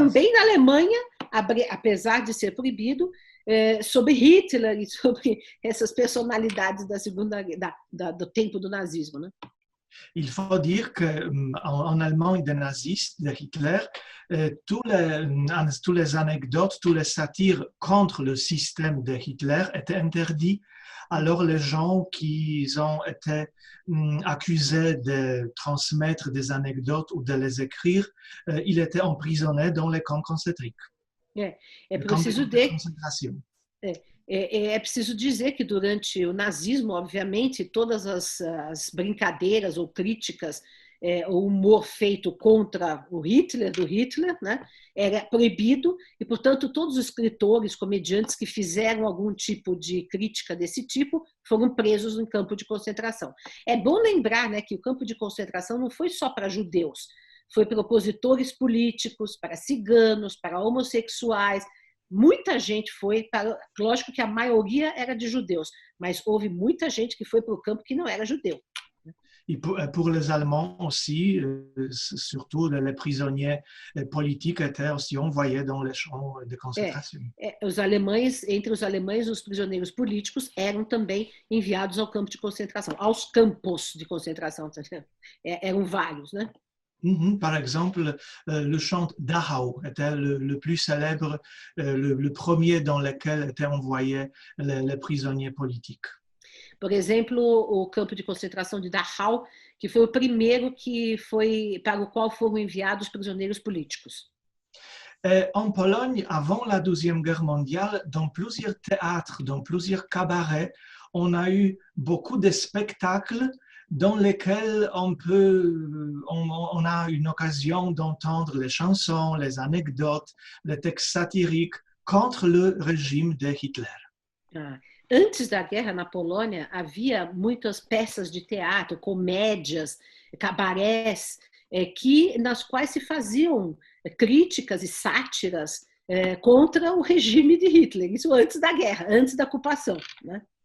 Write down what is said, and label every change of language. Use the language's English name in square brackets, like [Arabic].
[Portuguese] Também na Alemanha, apesar de ser proibido, sobre Hitler e sobre essas personalidades do tempo do nazismo, né? [French] Il faut dire qu'en Allemagne des nazistes, de Hitler, tous les anecdotes, tous les satires contre le système de Hitler étaient interdits. Alors les gens qui ont été accusés de transmettre des anecdotes ou de les écrire, ils étaient emprisonnés dans les camps concentriques. [Portuguese] É preciso dizer É preciso dizer que durante o nazismo, obviamente, todas as brincadeiras ou críticas, o humor feito contra o Hitler, do Hitler, né, era proibido e, portanto, todos os escritores, comediantes que fizeram algum tipo de crítica desse tipo foram presos em campo de concentração. É bom lembrar, né, que o campo de concentração não foi só para judeus, foi para opositores políticos, para ciganos, para homossexuais. Muita gente foi para. Lógico que a maioria era de judeus, mas houve muita gente que foi para o campo que não era judeu. [French] Et pour les Allemands aussi, surtout les prisonniers politiques étaient aussi envoyés dans les champs de concentration. [Portuguese] Os alemães, entre os alemães, os prisioneiros políticos eram também enviados ao campo de concentração, aos campos de concentração. Eram vários, né? [French] Par exemple, le champ Dachau était le plus célèbre, le premier dans lequel étaient envoyés les prisonniers politiques. [Portuguese] Por exemplo, o campo de concentração de Dachau, que foi o primeiro para o qual foram enviados prisioneiros políticos. [French] En Pologne, avant la Deuxième Guerre mondiale, dans plusieurs théâtres, dans plusieurs cabarets, on a eu beaucoup de spectacles dans lesquels on a une occasion d'entendre les chansons, les anecdotes, les textes satiriques contre le régime de Hitler. [Portuguese] Antes da guerra na Polônia, havia muitas peças de teatro, comédias, cabarés, nas quais se faziam críticas e sátiras contra o regime de Hitler. Isso antes da guerra, antes da ocupação, né?